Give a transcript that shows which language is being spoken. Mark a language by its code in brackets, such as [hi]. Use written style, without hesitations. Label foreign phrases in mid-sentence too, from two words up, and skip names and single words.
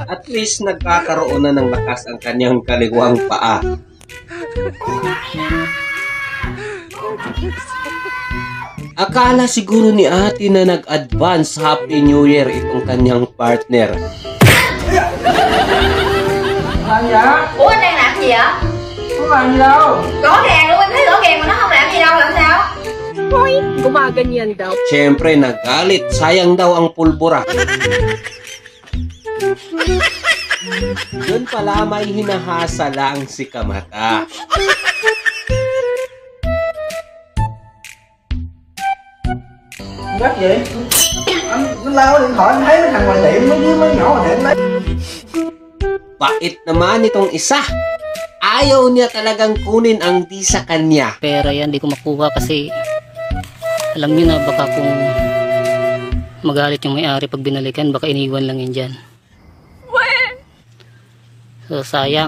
[tl] least nagkakaroon na ng lakas ang kanyang kaliwang paa. Akala siguro ni ate na nag-advance [en] Happy New Year [tl] itong kanyang partner. [vi] Ủa anh đang làm gì vậy? Không làm gì đâu. Rõ ràng luôn, anh thấy rõ ràng mà nó không làm gì đâu, làm sao? [tl] Gumaganyan daw. Siyempre nagalit, sayang daw ang pulbura. Doon pala may hinahasa lang si Kamata. [vi] Gắt gì? Nó lao điện thoại, anh thấy cái thằng ngoài tiệm nó với mấy nhỏ ngoài tiệm đấy. [tl] Bait naman itong isa. Ayaw niya talagang kunin ang di sa kanya. Pera yan, di ko makuha kasi alam niyo na baka kung magalit yung may-ari pag binalikan, baka iniwan lang yun dyan. So sayang.